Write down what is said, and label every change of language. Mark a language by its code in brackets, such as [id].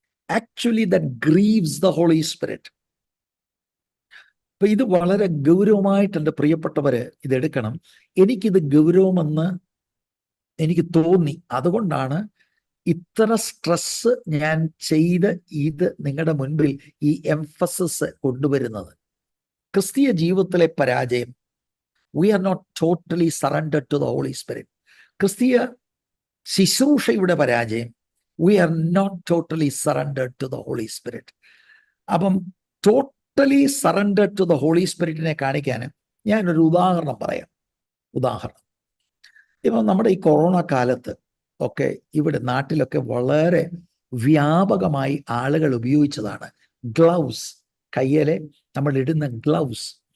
[en] Actually that grieves the holy spirit. [ml] അപ്പൊ ഇത് വളരെ ഗൗരവമായിട്ട് എൻ്റെ പ്രിയപ്പെട്ടവര് ഇതെടുക്കണം. എനിക്കിത് ഗൗരവമെന്ന് എനിക്ക് തോന്നി. അതുകൊണ്ടാണ് ഇത്ര സ്ട്രെസ് ഞാൻ ചെയ്ത് ഇത് നിങ്ങളുടെ മുൻപിൽ ഈ എംഫസിസ് കൊണ്ടുവരുന്നത്. ക്രിസ്തീയ ജീവിതത്തിലെ പരാജയം, [en] we are not totally surrendered to the Holy Spirit. [ml] ക്രിസ്തീയ ശുശ്രൂഷയുടെ പരാജയം, [en] we are not totally surrendered to the Holy Spirit. [ml] അപ്പം [en] totally surrendered to the holy [ml] സ്പിരിറ്റിനെ കാണിക്കാൻ ഞാനൊരു ഉദാഹരണം പറയാം. ഇപ്പം നമ്മുടെ ഈ കൊറോണ കാലത്ത് ഒക്കെ ഇവിടെ നാട്ടിലൊക്കെ വളരെ വ്യാപകമായി ആളുകൾ ഉപയോഗിച്ചതാണ് ഗ്ലൗസ്. കയ്യിലെ നമ്മൾ ഇടുന്ന ഗ്ലൗസ്.